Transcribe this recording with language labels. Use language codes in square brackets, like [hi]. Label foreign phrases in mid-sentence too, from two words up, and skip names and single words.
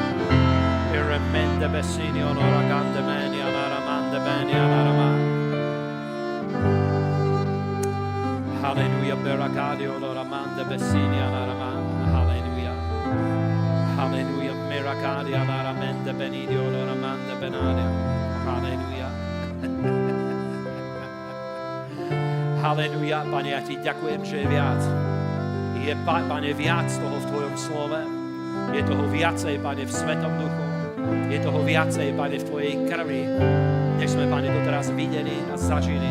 [sk] Iremende bessinio no ragande menia no ramande benia no ramana. Hallelujah, Beragadio no ramande bessinia no ramana. Hallelujah. Hallelujah, Miracadia no ramende benidio no ramande benadia. Hallelujah. Hallelujah, Pane, ja ti ďakujem, že je viac. Je, Pane, viac toho v Tvojom slove. Je toho viacej, Pane, v Svetom duchu. Je toho viacej, Pane, v Tvojej krvi, než sme, Pane, doteraz videli a zažili.